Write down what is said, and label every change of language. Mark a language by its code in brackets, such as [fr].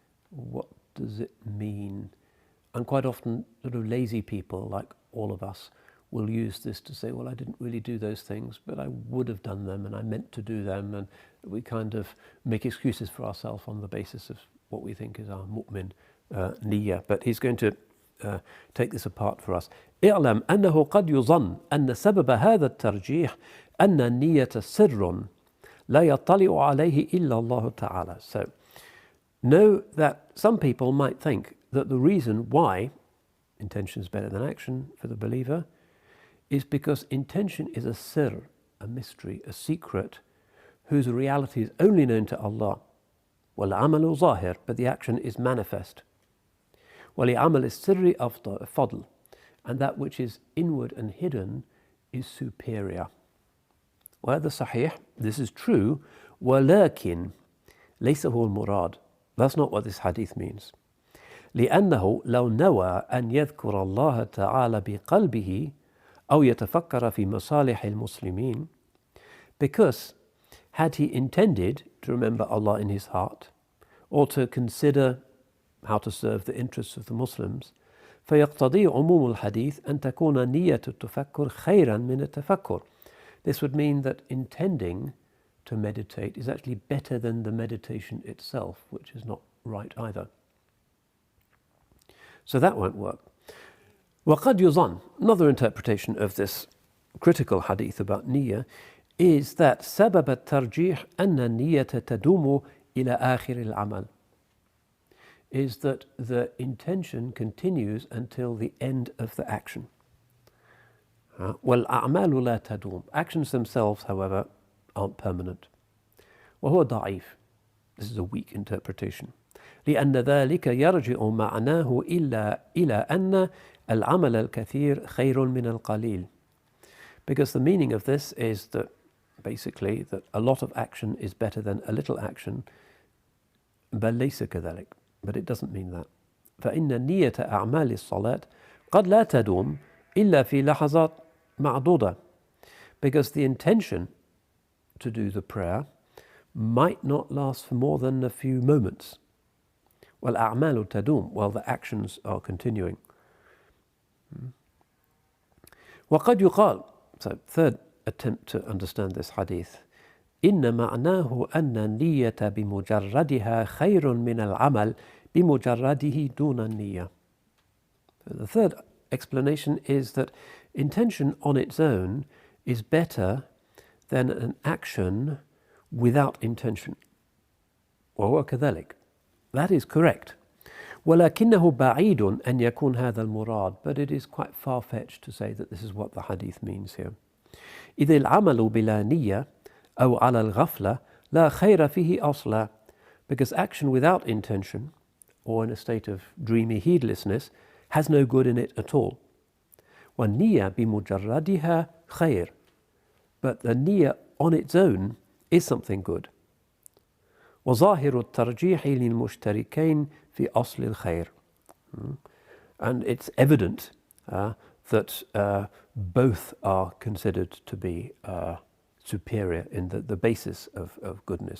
[en] What does it mean? And quite often sort of lazy people like all of us will use this to say, well, I didn't really do those things, but I would have done them and I meant to do them, and we kind of make excuses for ourselves on the basis of what we think is our mu'min niyyah. But he's going to take this apart for us. [ar] اعلم أنه قد يظن أن سبب هذا الترجيح أن النية سر لا يطلع عليه إلا الله تعالى. [en] So know that some people might think that the reason why intention is better than action for the believer is because intention is a sir, a mystery, a secret, whose reality is only known to Allah. [ar] وَالْعَمَلُ ظَاهِر, [en] but the action is manifest. [ar] وَلِعَمَلِ السِّرِّ فَضْلٌ, [en] and that which is inward and hidden is superior. [ar] وهذا صحيح, [en] this is true, [ar] ولكن ليس هو المراد. [en] That's not what this hadith means. [ar] لأنه لو نوى أن يذكر الله تعالى بقلبه أو يتفكر في مصالح المسلمين, [en] because had he intended to remember Allah in his heart or to consider how to serve the interests of the Muslims, [ar] فيقتضي عموم الحديث أن تكون نية التفكر خيرا من التفكر. [en] This would mean that intending to meditate is actually better than the meditation itself, which is not right either. So that won't work. [ar] وقد يظن, [en] another interpretation of this critical hadith about niyyah is that [ar] سبب الترجيح أن النية تدوم إلى آخر العمل, [en] is that the intention continues until the end of the action. [ar] وَالْأَعْمَالُ لَا تَدُومُ. [en] Actions themselves, however, aren't permanent. [ar] وهو ضعيف. [en] This is a weak interpretation. [ar] لأن ذلك يرجع معناه إلى أن العمل الكثير خير من القليل. [en] Because the meaning of this is that basically that a lot of action is better than a little action. [ar] بل ليس كذلك. [en] But it doesn't mean that. [ar] فإن نية أعمال الصلاة قد لا تدوم إلا في لحظات معدودة. [en] Because the intention to do the prayer might not last for more than a few moments. [ar] والأعمال تدوم, [en] while the actions are continuing. [ar] وقد يقال, [en] so third attempt to understand this hadith, [ar] إن معناه أن النية بمجردها خير من العمل بمجرده دون النية. [en] The third explanation is that intention on its own is better than an action without intention. [ar] وهو كذلك. [en] That is correct. [ar] ولكنه بعيد أن يكون هذا المراد, [en] but it is quite far-fetched to say that this is what the hadith means here. [ar] إذ العمل بلا نية أو على الغفلة لا خير فيه أصلا, [en] because action without intention or in a state of dreamy heedlessness has no good in it at all. [ar] والنية بمجردها خير, [en] but the niyyah on its own is something good. [ar] وظاهر الترجيح للمشتركين في أصل الخير. [en] And it's evident that both are considered to be superior in the basis of goodness.